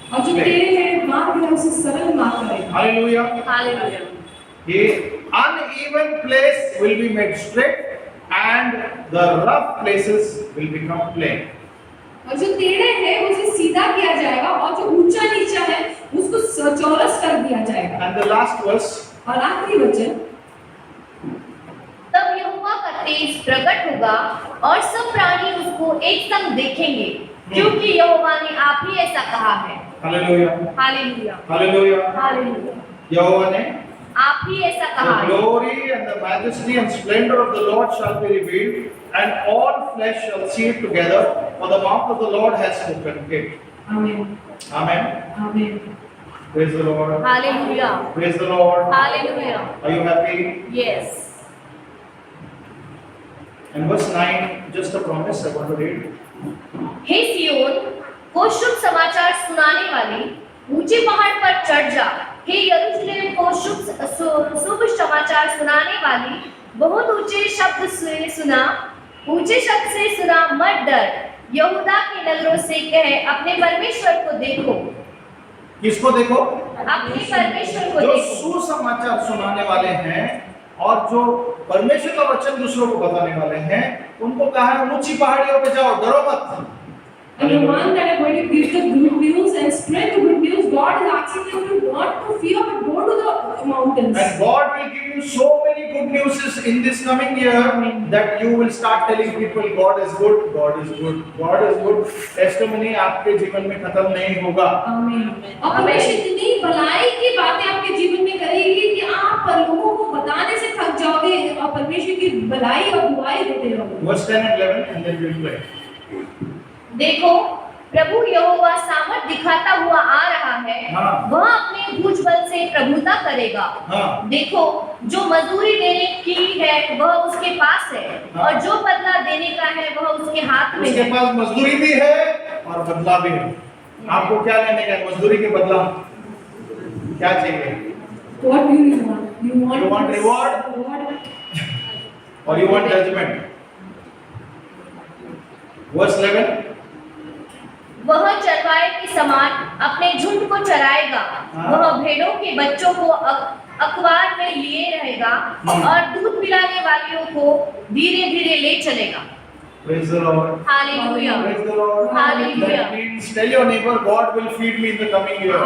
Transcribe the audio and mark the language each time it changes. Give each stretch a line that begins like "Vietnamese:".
Hindi: और जो टेढ़े मेढ़े मार्ग है उसे सरल मार्ग करेगा।
English: Hallelujah.
Hindi: Hallelujah.
English: A uneven place will be made straight and the rough places will become plain.
Hindi: और जो टेढ़े है उसे सीधा किया जाएगा और जो ऊंचा नीचा है उसको चौरस कर दिया जाएगा।
English: And the last verse,
Hindi: और आखिरी वचन, तब यहोवा का तेज प्रकट होगा और सब प्राणी उसको एक संग देखेंगे, क्योंकि यहोवा ने आप ही ऐसा कहा है।
English: Hallelujah.
Hindi: हालेलुया।
English: Hallelujah.
Hindi: हालेलुया। यहोवा ने आप ही ऐसा कहा
English: the
Hindi: है।
English: glory and the majesty and splendor of the Lord shall be revealed, and all flesh shall see it together, for the mouth of the Lord has spoken it.
Hindi: आमीन।
English: Amen.
Hindi: आमीन।
English: Praise the Lord.
Hindi: Hallelujah.
English: Praise the Lord.
Hindi: Hallelujah.
English: Are you happy? Yes. And verse 9, just a promise I want to read.
Hindi: हे सियोन को शुभ समाचार सुनाने वाली, ऊंचे पहाड़ पर चढ़ जा। हे यरूशलेम को शुभ समाचार सुनाने वाली, बहुत ऊंचे शब्द से सुना, ऊंचे शब्द से सुना, मत डर। यहूदा के नगरों से कह, अपने परमेश्वर को देखो। किसको देखो? अपने परमेश्वर को जो देखो। सुसमाचार सुनाने वाले हैं और जो परमेश्वर का वचन दूसरों को बताने वाले हैं, उनको कहा है ऊंची पहाड़ियों पे जाओ, डरो मत।
English: And the one that are going to give the good news and spread the good news, God is asking them to not to fear but go to the mountains. And God will give you so many good news in this coming year that you will start telling people God is good, God is good, God is good.
Hindi: Testimony आपके जीवन में खत्म नहीं होगा। आमीन। और परमेश्वर इतनी भलाई की बातें आपके जीवन में करेगी कि आप लोगों को बताने से थक जाओगे और परमेश्वर की भलाई और दुआएं देते रहोगे।
English: Verse 10 and 11 and then we will pray.
Hindi: देखो, प्रभु यहोवा सामर्थ दिखाता हुआ आ रहा है। हाँ। वह अपने भुज बल से प्रभुता करेगा। हाँ। देखो, जो मजदूरी देने की है वह उसके पास है, हाँ। और जो बदला देने का है वह उसके हाथ में उसके है। पास मजदूरी भी है और बदला भी है। आपको क्या लेने का है? मजदूरी के बदला क्या चाहिए?
English: What do you want? You want reward? और you want judgment? Verse 11.
Hindi: वह चरवाहे के समान अपने झुंड को चराएगा। हाँ। वह भेड़ों के बच्चों को अखबार में लिए रहेगा और दूध पिलाने वालियों को धीरे धीरे ले चलेगा।
English: Praise the Lord.
Hindi: Hallelujah.
English: Praise the Lord. Hallelujah. That means tell your neighbor God will feed me in the coming year.